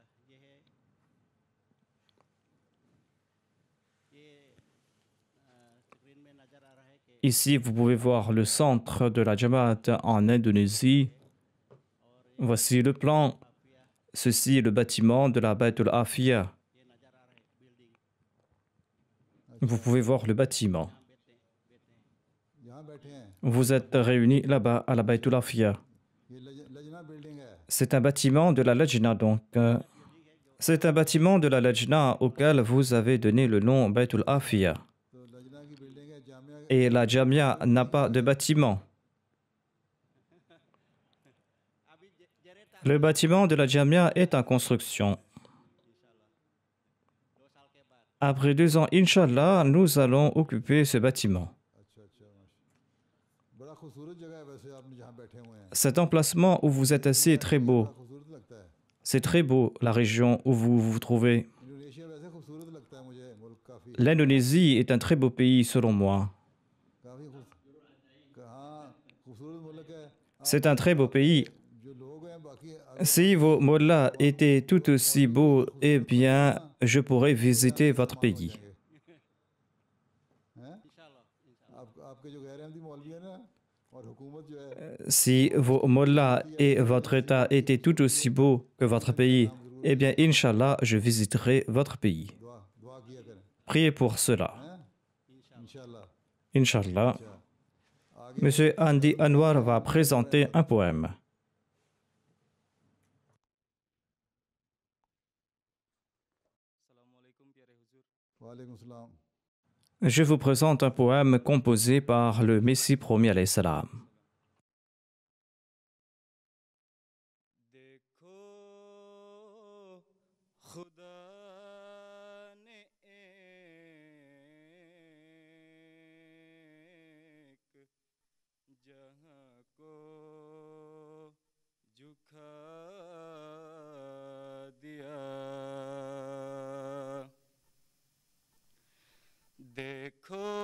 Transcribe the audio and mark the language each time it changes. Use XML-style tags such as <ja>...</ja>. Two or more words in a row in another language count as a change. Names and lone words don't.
<fr>Ici, vous pouvez voir le centre de la Jamaat en Indonésie. Voici le plan. Ceci est le bâtiment de la Baytul Arfiya. Vous pouvez voir le bâtiment.</fr> <ur>یہاں بیٹھے ہیں</ur> <fr>Vous êtes réunis là-bas à la Baytul Arfiya.</fr> <ur>یہ لجنہ بلڈنگ ہے</ur> <fr>C'est un bâtiment de la Lajna, donc. C'est un bâtiment de la Lajna auquel vous avez donné le nom Baytul Arfiya.</fr> <ur>تو لجنہ کی بلڈنگ ہے جامعہ</ur> <fr>Et la Jamia n'a pas de bâtiment. Le bâtiment de la Jamia est en construction. Après 2 ans, Inch'Allah, nous allons occuper ce bâtiment.</fr> <ur>اچھا اچھا ماشا بڑا خوبصورت جگہ ہے ویسے آپنے جہاں بیٹھے ہوئے ہیں</ur> <fr>Cet emplacement où vous êtes assis est très beau.</fr> <ur>بڑا خوبصورت لگتا ہے</ur> <fr>C'est très beau, la région où vous vous trouvez.</fr> <ur>انڈونیشیا ویسے خوبصورت لگتا ہے مجھے ملک کافی</ur> <fr>L'Indonésie est un très beau pays selon moi.</fr> <ur>کافی ہاں خوبصورت ملک ہے</ur> <fr>C'est un très beau pays.</fr> <ur>جو لوگ ہیں باقی</ur> <fr>Si vos mollahs étaient tout aussi beaux, eh bien, je pourrais visiter votre pays.</fr> <ur>ہیں آپکے جو غیر احمدی مولوی ہے نا اور حکومت جو ہے</ur> <fr>Si vos mollahs et votre État étaient tout aussi beaux que votre pays, eh bien, Inch'Allah, je visiterai votre pays.</fr> <ur>دعا دعا کیا کریں</ur> <fr>Priez pour cela.</fr> <ur>ہیں انشاءاللہ</ur> <fr>Inch'Allah.</fr> <ur>آگے</ur> <fr>Monsieur Andy Anwar va présenter un poème.</fr> <ar>وعليكم سلام</ar> <fr>Je vous présente un poème composé par le Messie promis</fr> <ar>alayhi salam.</ar> <ur>دیکھو خدا نے ایک جہاں کو جھکا دیا دیکھو</ur>